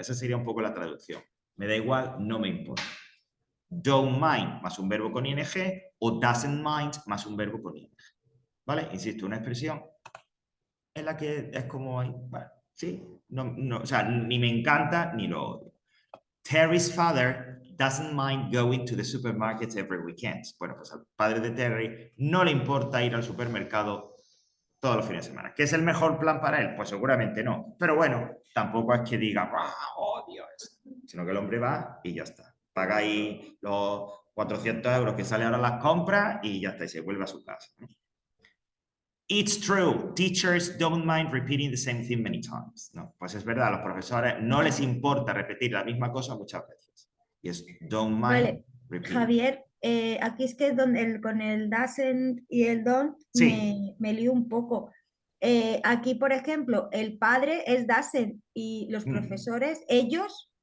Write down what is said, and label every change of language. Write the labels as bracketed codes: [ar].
[es] Esa sería un poco la traducción. Me da igual, no me importa. Don't mind más un verbo con ing o doesn't mind más un verbo con ing. ¿Vale? Insisto, una expresión en la que es como, bueno, sí, o sea, ni me encanta ni lo odio. [en] Terry's father doesn't mind going to the supermarket every weekend. [es] Bueno, pues al padre de Terry no le importa ir al supermercado todos los fines de semana. ¿Qué es el mejor plan para él? Pues seguramente no. Pero bueno, tampoco es que diga, odio esto, sino que el hombre va y ya está. Paga ahí los 400 euros que sale ahora las compras y ya está, y se vuelve a su casa, ¿no? [en] It's true, teachers don't mind repeating the same thing many times. [es] No, pues es verdad, a los profesores no les importa repetir la misma cosa muchas veces. Y es don't mind Vale, [en] repeating. [es] Javier, aquí es que con el doesn't y el don't Sí. me lío un poco. Aquí, por ejemplo, el padre es doesn't y los profesores, ellos,